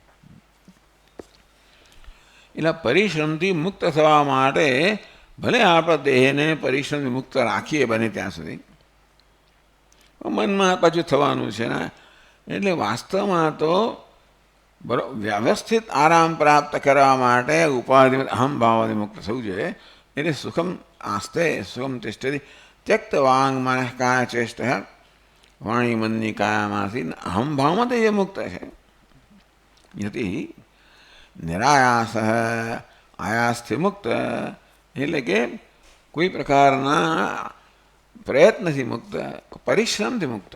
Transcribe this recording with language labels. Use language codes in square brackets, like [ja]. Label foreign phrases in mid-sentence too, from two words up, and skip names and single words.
[gu] એટલે પરિશ્રમથી મુક્ત થવા માટે ભલે આપણા દેહને પરિશ્રમથી મુક્ત રાખીએ બને ત્યાં સુધી, મનમાં પાછું થવાનું છે ને. એટલે વાસ્તવમાં તો વ્યવસ્થિત આરામ પ્રાપ્ત કરવા માટે ઉપાધિ અહમ ભાવથી મુક્ત થવું જોઈએ. એટલે [sa] सुखम आस्ते सुखम तिष्ठति त्यक्त वांग मनः काय चेष्ट, [gu] વાણી મનની કાયામાંથી અહમ ભાવમાં તો એ મુક્ત છે. [sa] यति निरायास, [gu] આયાસથી મુક્ત એટલે કે કોઈ પ્રકારના પ્રયત્નથી મુક્ત, પરિશ્રમથી મુક્ત.